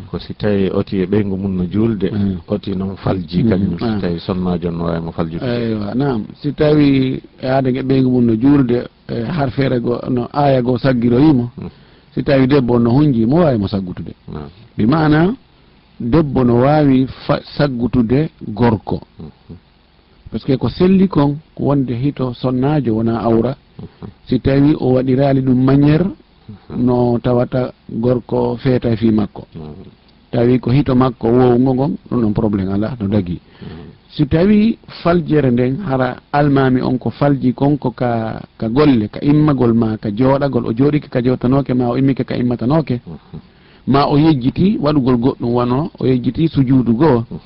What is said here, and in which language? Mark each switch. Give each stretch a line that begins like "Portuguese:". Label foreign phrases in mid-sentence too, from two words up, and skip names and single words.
Fula: ko si tawi oti e ɓeygu mum no julde oti noon falji kañum si tawi sonnajo no wawimo faljude eywa nam si tawi adage ɓeygu mum no julde har feere go no aya go saggiroyimo si tawi debbo no hunji mo wawi mo saggutude bi mana debbo no wawi saggutude gorko
French: par ce que
Fula: ko selli kon ko wonde hito sonnajo wona awra si tawi o waɗirali ɗum maniére no tawata gorko feeta fi makko tawi ko hito makko wowgo gon ɗum ɗon probléme ala no dagi si tawi faljere nden hara almami on ko falji konko ka golle ka immagol ma ka jooɗagol o jooɗike ka jewtanoke ma o immike ka immatanoke ma o yejjiti waɗugol goɗɗum wano o yejjiti sujuudu goo